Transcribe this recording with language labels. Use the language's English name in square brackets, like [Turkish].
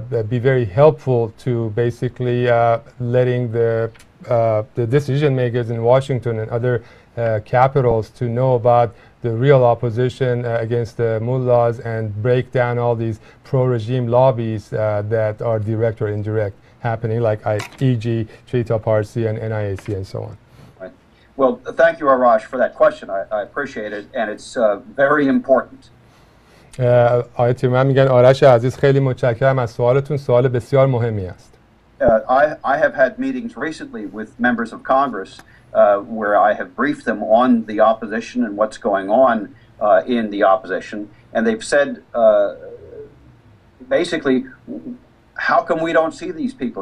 [English] be very helpful to basically letting the decision makers in Washington and other capitals to know about the real opposition against the mullahs and break down all these pro-regime lobbies that are direct or indirect happening, like e.g. Trita Parsi and NIAC and so on. Well, thank you, Arash, for that question. I appreciate it, and it's very important. [Persian] آقای تیمرمن میگن آرش عزیز خیلی متشکرم از سوالتون. سوال بسیار مهمی است. [English] I have had meetings recently with members of Congress where I have briefed them on the opposition and what's going on in the opposition, and they've said basically, how come we don't see these people?